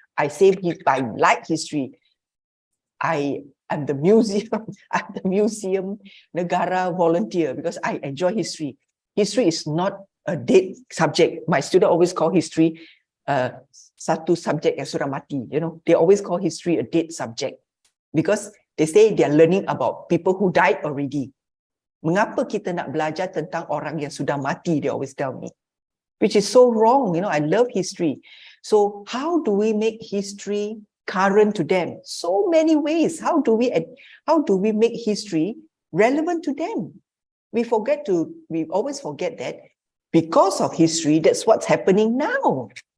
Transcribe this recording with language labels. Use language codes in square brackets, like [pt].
[en] I say I like history. I'm the museum negara volunteer because I enjoy history. History is not a dead subject. My student always call history [ms] satu subjek yang sudah mati. [en] You know, they always call history a dead subject because they say they are learning about people who died already. [ms] Mengapa kita nak belajar tentang orang yang sudah mati? [en] They always tell me, which is so wrong. You know, I love history. So how do we make history current to them? So many ways. How do we make history relevant to them? We always forget that because of history, that's what's happening now.